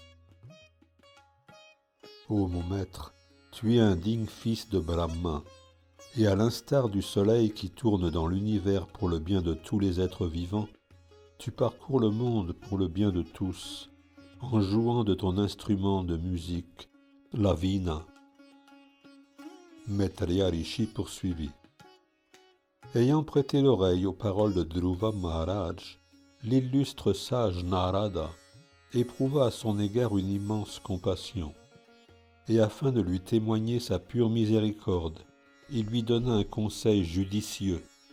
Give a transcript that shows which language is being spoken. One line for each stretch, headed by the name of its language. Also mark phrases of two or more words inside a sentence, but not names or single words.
French: Ô mon maître, tu es un digne fils de Brahma, et à l'instar du soleil qui tourne dans l'univers pour le bien de tous les êtres vivants, tu parcours le monde pour le bien de tous, en jouant de ton instrument de musique, la vina. Maitreya Rishi poursuivit. Ayant prêté l'oreille aux paroles de Dhruva Maharaj, l'illustre sage Narada éprouva à son égard une immense compassion, et afin de lui témoigner sa pure miséricorde, il lui donna un conseil judicieux.